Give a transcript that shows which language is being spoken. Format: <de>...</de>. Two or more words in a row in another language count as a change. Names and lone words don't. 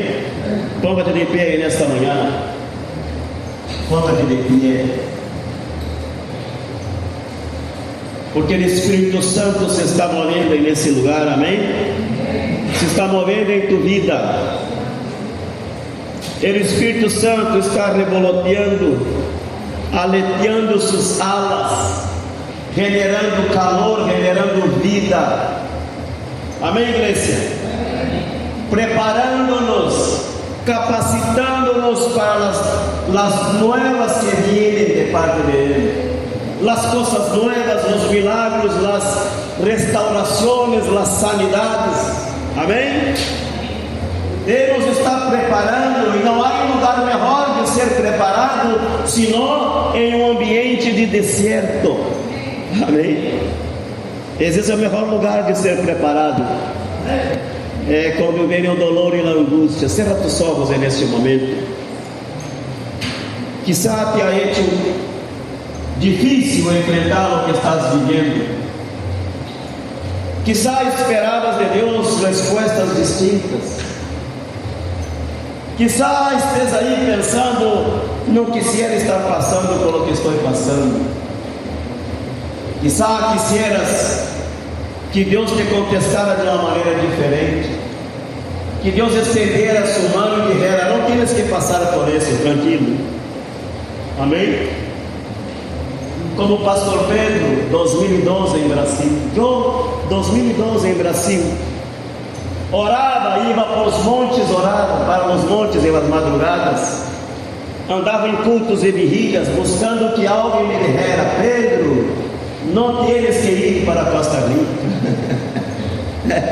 <es>Póngate de pie en esta mañana, póngate de pie, porque el Espíritu Santo se está moviendo en ese lugar. Amén. Se está moviendo en tu vida. El Espíritu Santo está revoloteando, aleteando sus alas, generando calor, generando vida.</es> <pt>Amém, igreja?</pt> <es>Preparándonos, capacitándonos para las nuevas que vienen de parte de Él, las cosas nuevas, los milagros, las restauraciones, las sanidades.</es> <pt>Amém? Ele nos está preparando, e não há lugar melhor de ser preparado senão em um ambiente de deserto. Amém? Esse é o melhor lugar de ser preparado. É quando vem o dolor e a angústia.</pt> <es>Cerra tus</es> <pt>olhos neste momento.</pt> <es>Quizá te ha hecho difícil enfrentar</es> <pt>o que estás vivendo. Quizá esperavas de Deus respostas distintas. Quizá esteja aí pensando, não quisiera estar passando</pt> <es>por lo que</es> <pt>estou passando. Quizá quisieras que Deus te contestara de uma maneira diferente, que Deus estendera sua mão e dijera: não tienes que passar por isso, tranquilo. Amém? Como o pastor Pedro, 2012 em Brasil. Eu, 2012 em Brasil, orava, ia para os montes, orava para os montes em</pt> <es>las madrugadas,</es> <pt>andava em cultos e vigílias, buscando que alguém me dijera: Pedro, não tienes que ir para Costa Rica.</pt>